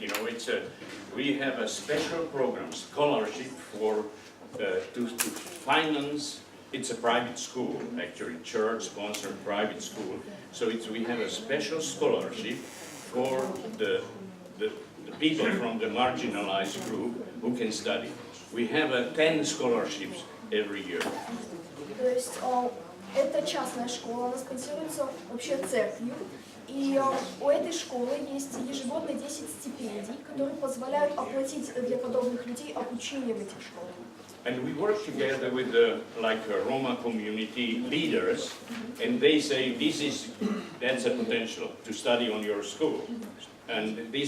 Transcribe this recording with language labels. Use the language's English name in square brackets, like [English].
[English] You know, we have a special program, scholarship for to finance. It's a private school, actually, church-sponsored private school. So we have a special scholarship for the people from the marginalized group who can study. We have 10 scholarships every year. [Russian] То есть это частная школа, она спонсируется вообще церковью. И у этой школы есть ежегодно 10 стипендий, которые позволяют оплатить для подобных людей обучение в этих школах. [English] And we work together with the Roma community leaders, and they say that's a potential to study on your school, and these